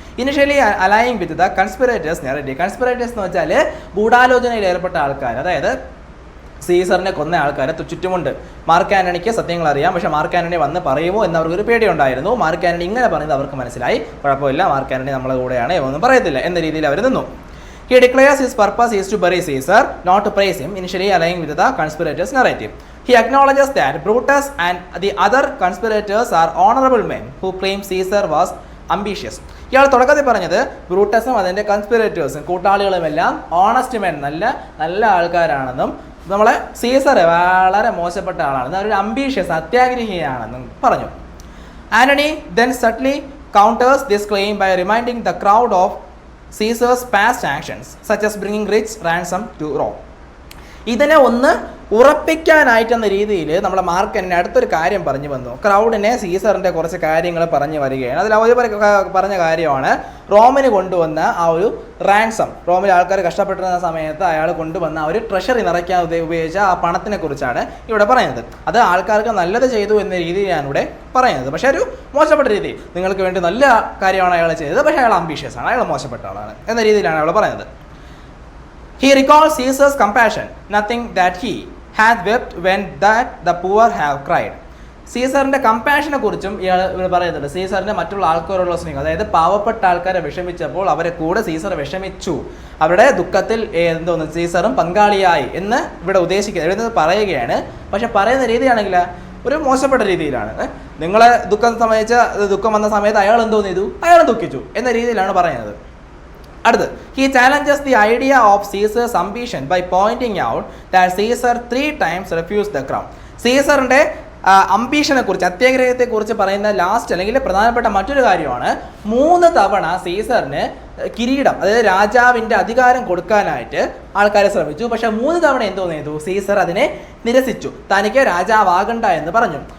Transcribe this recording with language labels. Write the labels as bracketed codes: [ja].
[en] Initially aligning with the conspirators narrative. [ml] കൺസ്പിറേറ്റേഴ്സ് എന്ന് വെച്ചാൽ ഗൂഢാലോചനയിൽ ഏർപ്പെട്ട ആൾക്കാർ, അതായത് സീസറിനെ കൊന്ന ആൾക്കാരെ ചുറ്റുമുണ്ട്. മാർക്ക് ആന്റണിക്ക് സത്യങ്ങൾ അറിയാം, പക്ഷേ മാർക്ക് ആന്റണി വന്ന് പറയുമോ എന്നവർക്കൊരു പേടിയുണ്ടായിരുന്നു. മാർക്ക് ആന്റണി ഇങ്ങനെ പറയുന്നത് അവർക്ക് മനസ്സിലായി, കുഴപ്പമില്ല, മാർക്ക് ആന്റണി നമ്മളെ കൂടെയാണ്, ഒന്നും പറയത്തില്ല എന്ന രീതിയിൽ അവർ നിന്നു. [en] He declares his purpose is to bury Caesar, not to praise him, initially aligning with the conspirators' narrative. He acknowledges that Brutus and the other conspirators are honorable men who claim Caesar was ambitious. [ml] ഇയാൾ തുടക്കത്തിൽ പറഞ്ഞത് ബ്രൂട്ടസും അതിൻ്റെ കൺസ്പിറേറ്റേഴ്സും കൂട്ടാളികളുമെല്ലാം honest men, നല്ല ആൾക്കാരാണെന്നും നമ്മളെ Caesar വളരെ മോശപ്പെട്ട ആളാണെന്നും അവരൊരു ambitious അത്യാഗ്രഹിയാണെന്നും പറഞ്ഞു. [en] Antony then subtly counters this claim by reminding the crowd of Caesar's past actions, such as bringing rich ransom to Rome. [ml] ഇതിനെ ഒന്ന് ഉറപ്പിക്കാനായിട്ടെന്ന രീതിയിൽ നമ്മുടെ മാർക്ക് തന്നെ അടുത്തൊരു കാര്യം പറഞ്ഞു വന്നു. ക്രൗഡിനെ സീസറിൻ്റെ കുറച്ച് കാര്യങ്ങൾ പറഞ്ഞു വരികയാണ്. അതിൽ അവർ പറഞ്ഞ കാര്യമാണ് റോമിന് കൊണ്ടുവന്ന ആ ഒരു റാൻസം. റോമിൽ ആൾക്കാർ കഷ്ടപ്പെട്ടിരുന്ന സമയത്ത് അയാൾ കൊണ്ടുവന്ന ആ ഒരു ട്രഷറി നിറയ്ക്കാൻ ഉപയോഗിച്ച ആ പണത്തിനെ കുറിച്ചാണ് ഇവിടെ പറയുന്നത്. അത് ആൾക്കാർക്ക് നല്ലത് ചെയ്തു എന്ന രീതിയിലാണ് ഇവിടെ പറയുന്നത്. പക്ഷേ ഒരു മോശപ്പെട്ട രീതി, നിങ്ങൾക്ക് വേണ്ടി നല്ല കാര്യമാണ് അയാൾ ചെയ്തത്, പക്ഷേ അയാൾ അംബീഷ്യസ് ആണ്, അയാൾ മോശപ്പെട്ട ആളാണ് എന്ന രീതിയിലാണ് അയാൾ പറയുന്നത്. [en] He recalls Caesar's compassion, nothing that he had wept when that the poor have cried. [ml] സീസറിൻ്റെ കമ്പാഷനെ കുറിച്ചും ഇയാൾ ഇവിടെ പറയുന്നുണ്ട്. സീസറിൻ്റെ മറ്റുള്ള ആൾക്കാരോടുള്ള സ്നേഹം, അതായത് പാവപ്പെട്ട ആൾക്കാരെ വിഷമിച്ചപ്പോൾ അവരെ കൂടെ സീസർ വിഷമിച്ചു, അവരുടെ ദുഃഖത്തിൽ എന്തോന്ന് സീസറും പങ്കാളിയായി എന്ന് ഇവിടെ എഴുതുന്നത് പറയുകയാണ്. പക്ഷെ പറയുന്ന രീതിയാണെങ്കിൽ ഒരു മോശപ്പെട്ട രീതിയിലാണ്. നിങ്ങളെ ദുഃഖം വന്ന സമയത്ത് അയാൾ എന്തോന്ന് ചെയ്തു, അയാൾ ദുഃഖിച്ചു എന്ന രീതിയിലാണ് പറയുന്നത്. [en] അടുത്ത്, he challenges the idea of Caesar's ambition by pointing out that Caesar 3 times refused the crown. [ml] സീസറിൻ്റെ അംബീഷനെ കുറിച്ച്, അത്യാഗ്രഹത്തെക്കുറിച്ച് പറയുന്ന ലാസ്റ്റ് അല്ലെങ്കിൽ പ്രധാനപ്പെട്ട മറ്റൊരു കാര്യമാണ് 3 തവണ സീസറിന് കിരീടം, അതായത് രാജാവിൻ്റെ അധികാരം കൊടുക്കാനായിട്ട് ആൾക്കാരെ ശ്രമിച്ചു. പക്ഷേ 3 തവണ എന്തോന്ന് ചെയ്തു, സീസർ അതിനെ നിരസിച്ചു, തനിക്ക് രാജാവാകണ്ട എന്ന് പറഞ്ഞു.